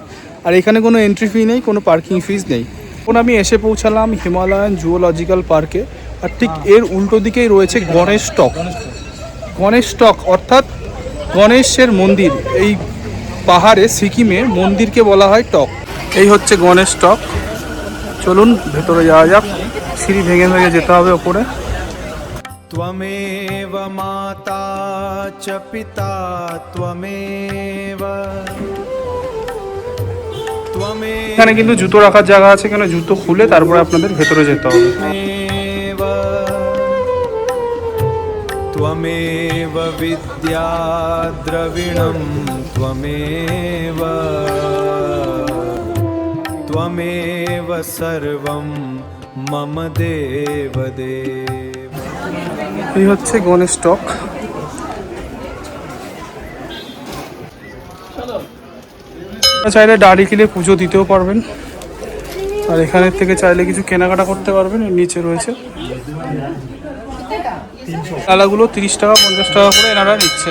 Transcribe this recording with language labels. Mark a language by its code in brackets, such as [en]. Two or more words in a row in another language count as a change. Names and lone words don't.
[bn] আর এখানে কোনো এন্ট্রি ফি নেই, কোনো পার্কিং ফিজ নেই। এখন আমি এসে পৌঁছালাম হিমালয়ান জুওলজিক্যাল পার্কে, আর ঠিক এর উল্টো দিকেই রয়েছে গণেশ টক। গণেশ টক অর্থাৎ গণেশের মন্দির। এই পাহাড়ে সিকিমে মন্দিরকে বলা হয় টক। এই হচ্ছে গণেশ টক। চলুন ভেতরে যাওয়া যাক। সিঁড়ি ভেঙে ভেঙে যেতে হবে ওপরে। [sa] त्वमेव माता च पिता त्वमेव त्वमेव [bn] এখানে কিন্তু জুতো রাখার জায়গা আছে, এখানে জুতো খুলে তারপরে আপনাদের ভেতরে যেতে হবে। [sa] त्वमेव विद्या द्रविणं त्वमेव त्वमेव सर्वं मम देव देव। [bn] এই হচ্ছে গণেশ টক। চাইলে দাড়ি কিনে পুজো দিতেও পারবেন, আর এখানের থেকে চাইলে কিছু কেনাকাটা করতে পারবেন। এর নিচে রয়েছে ডালাগুলো 30 টাকা 50 টাকা করে এনারা নিচ্ছেন।